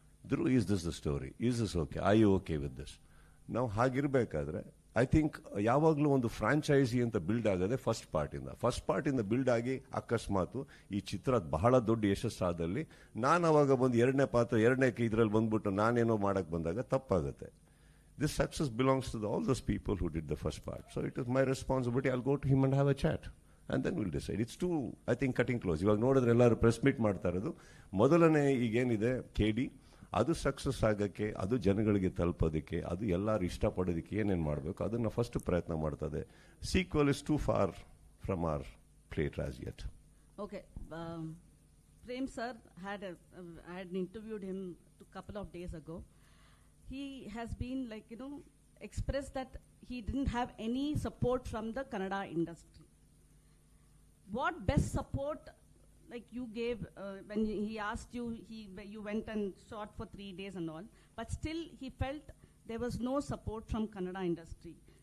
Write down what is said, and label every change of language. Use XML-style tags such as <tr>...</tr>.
<kn>Dhruva,</kn> <en>Is this the story, is this okay, I you okay with this?</en> <kn>ನಾವು ಹಾಗಿರಬೇಕಾದ್ರೆ</kn> <en>I think</en> <kn>ಯಾವಾಗಲೂ ಒಂದು franchise ಅಂತ build ಆಗೋದೆ first ಪಾರ್ಟಿಂದ build ಆಗಿ ಅಕಸ್ಮಾತ್ ಈ ಚಿತ್ರ ಬಹಳ ದೊಡ್ಡ ಯಶಸ್ಸಾದಲ್ಲಿ ನಾನು ಅವಾಗ ಬಂದು ಎರಡನೇ ಇದರಲ್ಲಿ ಬಂದ್ಬಿಟ್ಟು ನಾನೇನೋ ಮಾಡಕ್ಕೆ ಬಂದಾಗ ತಪ್ಪಾಗುತ್ತೆ.</kn> <en>This success belongs to all those people who did the first part. So it is my responsibility. I'll go to him and have a chat. And then we'll decide. It's too, I think, cutting close.</en> <kn>ಇವಾಗ ನೋಡಿದ್ರೆ ಎಲ್ಲರೂ press meet ಮಾಡ್ತಾ ಇರೋದು ಮೊದಲನೇ ಈಗೇನಿದೆ KD, ಅದು success ಆಗೋಕ್ಕೆ, ಅದು ಜನಗಳಿಗೆ ತಲುಪೋದಕ್ಕೆ, ಅದು ಎಲ್ಲರೂ ಇಷ್ಟಪಡೋದಕ್ಕೆ ಏನೇನು ಮಾಡಬೇಕು ಅದನ್ನು ಫಸ್ಟ್ ಪ್ರಯತ್ನ ಮಾಡ್ತದೆ.</kn> <en>Sequel is too far from our plate as yet. Okay. Prem sir had interviewed him a couple of days ago. He has been expressed that he didn't have any support from the Kannada industry. What best support like you gave, when he asked you, you went and shot for 3 days and all, but still he felt there was no support from Kannada industry.</en>